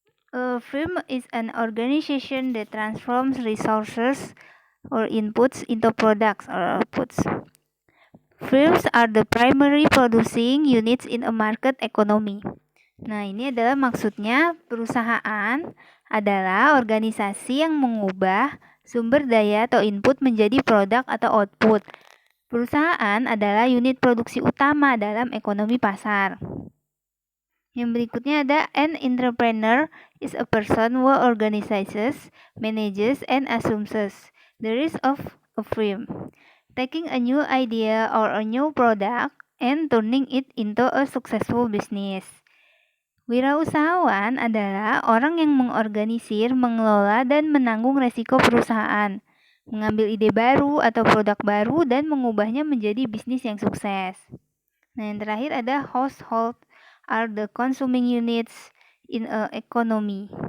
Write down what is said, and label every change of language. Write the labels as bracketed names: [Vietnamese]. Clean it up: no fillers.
[English] A firm is an organization that transforms resources or inputs into products or outputs. Firms are the primary producing units in a market economy. [Indonesian] Nah, ini adalah maksudnya perusahaan adalah organisasi yang mengubah sumber daya atau input menjadi produk atau output. Perusahaan adalah unit produksi utama dalam ekonomi pasar. Yang berikutnya ada [English] an entrepreneur is a person who organizes, manages, and assumes the risk of a firm, taking a new idea or a new product and turning it into a successful business. [Indonesian] Wirausahawan adalah orang yang mengorganisir, mengelola, dan menanggung resiko perusahaan, mengambil ide baru atau produk baru dan mengubahnya menjadi bisnis yang sukses. [English] Nah, [Indonesian] yang terakhir ada [English] household are the consuming units in a economy.